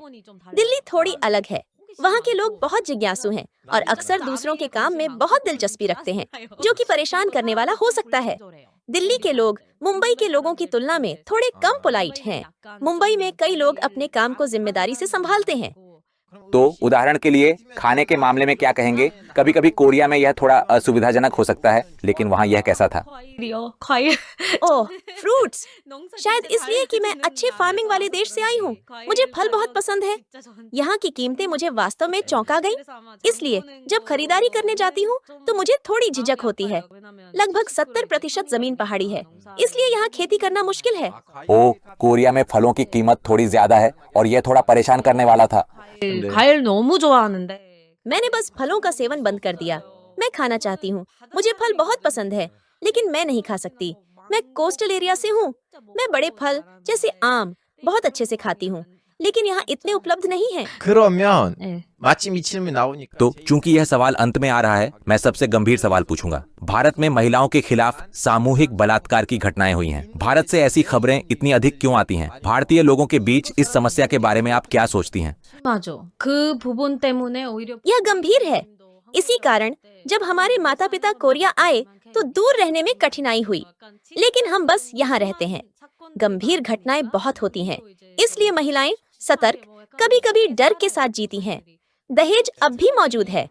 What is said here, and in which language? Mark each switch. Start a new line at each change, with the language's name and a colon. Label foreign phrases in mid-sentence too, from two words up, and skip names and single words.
Hindi: दिल्ली थोड़ी अलग है, वहाँ के लोग बहुत जिज्ञासु हैं और अक्सर दूसरों के काम में बहुत दिलचस्पी रखते हैं, जो कि परेशान करने वाला हो सकता है। दिल्ली के लोग मुंबई के लोगों की तुलना में थोड़े कम पोलाइट हैं। मुंबई में कई लोग अपने काम को जिम्मेदारी से संभालते हैं। तो उदाहरण के लिए खाने के मामले में क्या कहेंगे? कभी कभी कोरिया में यह थोड़ा असुविधाजनक हो सकता है, लेकिन वहाँ यह कैसा था?
Korean: 과일이요. 과일.
Hindi: ओह, फ्रूट्स। शायद इसलिए कि मैं अच्छे फार्मिंग वाले देश से आई हूँ, मुझे फल बहुत पसंद है। यहाँ की कीमतें मुझे वास्तव में चौंका गई, इसलिए जब खरीदारी करने जाती हूँ तो मुझे थोड़ी झिझक होती है। लगभग 70% जमीन पहाड़ी है, इसलिए यहाँ खेती करना मुश्किल है। ओ, कोरिया में फलों की कीमत थोड़ी ज्यादा है और यह थोड़ा परेशान करने वाला था।
Korean: 과일 너무 좋아하는데
Hindi: मैंने बस फलों का सेवन बंद कर दिया। मैं खाना चाहती हूँ, मुझे फल बहुत पसंद है, लेकिन मैं नहीं खा सकती। मैं
English: coastal area
Hindi: से हूँ। मैं बड़े फल जैसे आम बहुत अच्छे से खाती हूँ, लेकिन यहाँ इतने उपलब्ध नहीं हैं।
Korean: 그러면 네. 마침 이 질문이 나오니까
Hindi: तो चूंकि यह सवाल अंत में आ रहा है, मैं सबसे गंभीर सवाल पूछूंगा। भारत में महिलाओं के खिलाफ सामूहिक बलात्कार की घटनाएं हुई हैं। भारत से ऐसी खबरें इतनी अधिक क्यों आती हैं? भारतीय लोगों के बीच इस समस्या के बारे में आप क्या सोचती हैं?
Korean: 맞아. 그 부분 때문에 오히려
Hindi: यह गंभीर है। इसी कारण जब हमारे माता पिता कोरिया आए तो दूर रहने में कठिनाई हुई, लेकिन हम बस यहाँ रहते हैं। गंभीर घटनाएं बहुत होती हैं, इसलिए महिलाएं सतर्क, कभी-कभी डर के साथ जीती हैं। दहेज अब भी मौजूद है।